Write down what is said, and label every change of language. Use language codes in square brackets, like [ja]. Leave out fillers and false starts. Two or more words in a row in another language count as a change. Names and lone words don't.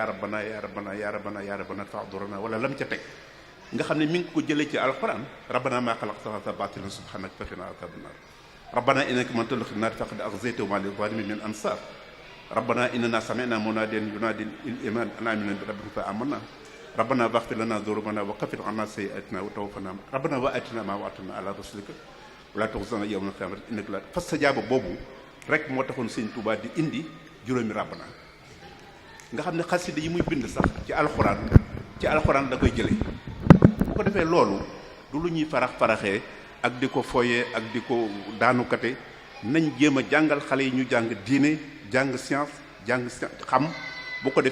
[ar] ربنا يا ربنا يا ربنا يا ربنا فادعرنا ولا لم [wo] ca teg nga xam ne mi ngi ko jëlee ci alquran [ar] ربنا ما خلقت هذا باطلا سبحانك فقنا عذاب النار ربنا إنك من تدخل النار فقد أخزيته وما للظالمين من أنصار ربنا إننا سمعنا مناديا ينادي للإيمان أن آمنوا بربكم فآمنا ربنا واغفر لنا ذنوبنا وكفر عنا سيئاتنا وتوفنا ربنا وآتنا ما وعدتنا على رسلك ولا تخزنا يوم القيامة إنك لا فاستجاب [wo] boobu rek moo taxoon Sëñ Tuubaa di indi juróomi rabbana nga xam ne xasida yi muy bind sax ci alxuraan da koy jëlee bu ko defee loolu du lu ñuy faraxee ak di ko foyee ak di ko daanukate nañ jéem a jàngal xale yi ñu jàng diine jàng science xam bu ko